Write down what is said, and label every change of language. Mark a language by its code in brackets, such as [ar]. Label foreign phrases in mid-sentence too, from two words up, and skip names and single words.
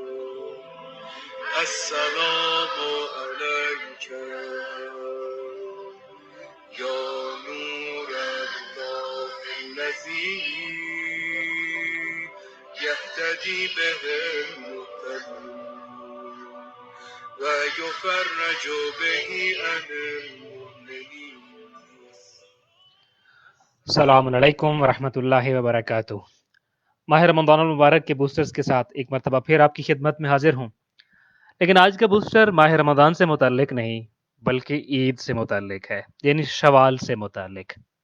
[ar] السلام علیک یا نور الله الذی یهتدی به المهتدون و یفرج به عن المؤمنین. السلام علیکم ورحمۃ اللہ وبرکاتہ۔ [ur] ماہ رمضان المبارک کے بوسٹرز کے ساتھ ایک مرتبہ پھر آپ کی خدمت میں حاضر ہوں، لیکن آج کا بوسٹر ماہ رمضان سے متعلق نہیں بلکہ عید سے متعلق ہے، یعنی شوال سے متعلق۔